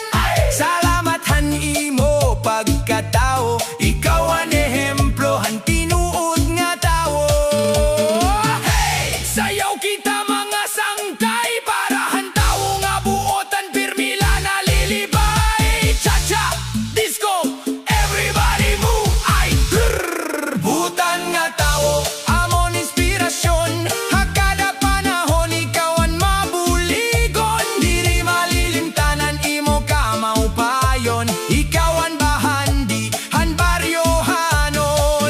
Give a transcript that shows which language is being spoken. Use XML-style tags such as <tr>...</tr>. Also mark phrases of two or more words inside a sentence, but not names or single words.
<war>Salamat han imo pagkatao, ikaw ang ehemplo han tinuod nga tao. Sayaw kita mga sangkay, para han tao nga buotan pirmila na lilibay. Cha-cha,</war> <en>disco, everybody move,</en> <war>ay butan nga tao, amon inspirasyon. Hakada panahon ikaw ang mabuligon, diri malilimtanan imo ka maupayon. Ikaw ang bahandi, han baryohanon.</war>